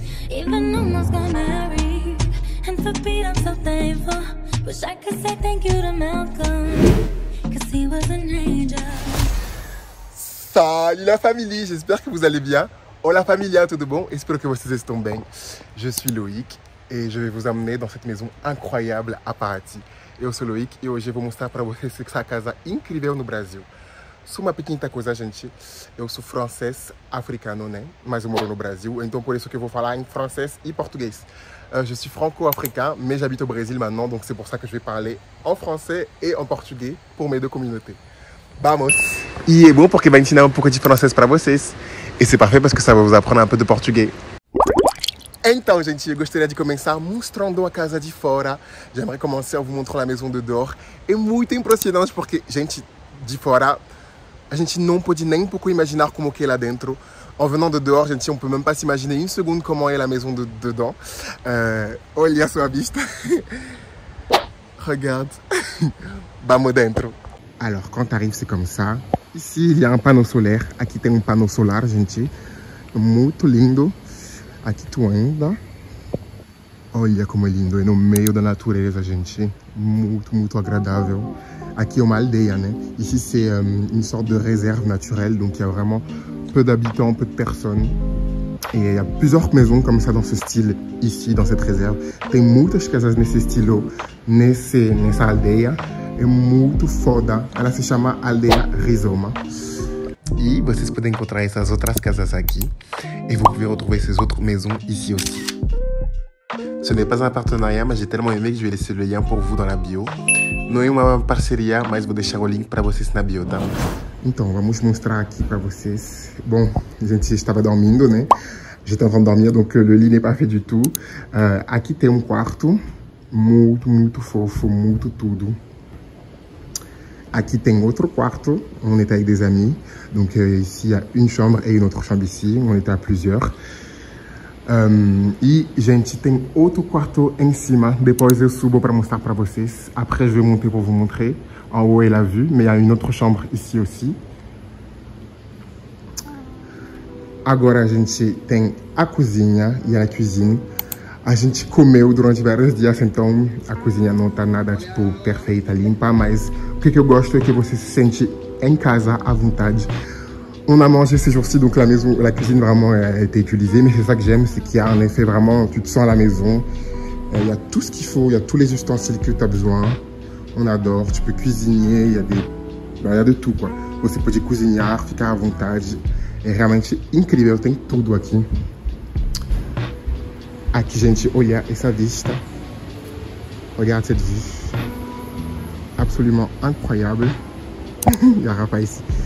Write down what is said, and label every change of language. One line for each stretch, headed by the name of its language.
English: Even almost got married, and for Pete I'm so thankful. Wish I could say thank you to Malcolm, cause he was an angel.
French: Salut la famille, j'espère que vous allez bien.
Portuguese: Hola familia, tudo bom? Espero que vocês estão bem.
French: Je suis Loïc et je vais vous emmener dans cette maison incroyable à Paraty.
Portuguese: Eu sou Loïc e hoje eu vou mostrar para vocês essa casa incrível no Brasil. Sou uma pequena coisa, gente. Eu sou francês africano, né? Mas eu moro no Brasil, então por isso que eu vou falar em francês e português.
French: Je suis franco-africain, mais j'habite au Brésil maintenant, donc c'est pour ça que je vais parler en français et en portugais pour mes deux communautés.
Portuguese: Vamos! E é bom porque vai ensinar um pouco de francês para vocês.
French: E c'est parfait parce que ça va vous apprendre un peu de portugais.
Portuguese: Então, gente, eu gostaria de começar mostrando a casa de fora.
French: J'aimerais commencer en vous montrant la maison de dehors.
Portuguese: É muito impressionante porque, gente, de fora, a gente não pode nem um pouco imaginar como que é lá dentro.
French: En venant de dehors, gente, on peut même pas s'imaginer une seconde comment est la maison de dedans.
Portuguese: Olha sua vista.
French: Regarde.
Portuguese: Vamos dentro.
French: Alors, quand tu arrives, c'est comme ça. Ici, il y a un panneau solaire.
Portuguese: Aqui tem um panneau solar, gente. Muito lindo. Aqui tu anda. Olha como é lindo. É no meio da natureza, gente. Muito, muito agradável. Aqui é uma aldeia, né?
French: Ici, c'est une sorte de réserve naturelle. Donc, il y a vraiment peu d'habitants, peu de personnes. Et il y a plusieurs maisons comme ça dans ce style ici, dans cette réserve.
Portuguese: Tem muitas casas nesse estilo, nessa aldeia. É muito foda. Ela se chama Aldeia Rizoma. E vocês podem encontrar essas outras casas aqui.
French: Et vous pouvez retrouver ces autres maisons ici aussi. Ce n'est pas un partenariat, mas j'ai tellement aimé que je vais laisser le lien pour vous dans la bio.
Portuguese: Não é uma parceria, mas vou deixar o link para vocês na bio, tá? Então, vamos mostrar aqui para vocês. Bon, a gente estava dormindo, né?
French: J'étais en train de dormir, donc le lit n'est pas fait du tout.
Portuguese: Aqui tem um quarto. Muito, muito fofo, muito tudo. Aqui tem outro quarto.
French: On était avec des amis. Donc ici, il y a une chambre et une autre chambre ici. On était à plusieurs.
Portuguese: E, gente, tem outro quarto em cima. Depois eu subo para mostrar para vocês.
French: Après, je vais monter pour vous montrer. En haut est la vue, mais il y a une autre chambre ici aussi.
Portuguese: Agora a gente tem a cozinha e a cuisine. A gente comeu durante vários dias, então a cozinha não tá nada, tipo, perfeita, limpa. Mas o que eu gosto é que você se sente em casa à vontade.
French: On a mangé ces jours-ci, donc la cuisine vraiment a été utilisée. Mais c'est ça que j'aime, c'est qu'il y a un effet vraiment, tu te sens à la maison. Il y a tout ce qu'il faut, il y a tous les ustensiles que tu as besoin. On adore, tu peux cuisiner, il y a de tout, quoi.
Portuguese: Você pode cozinhar, ficar à vontade. É realmente incrível, tem tudo aqui. Aqui, gente, olha essa vista.
French: Regarde cette vue. Absolument incroyable. Il y a rapaz ici.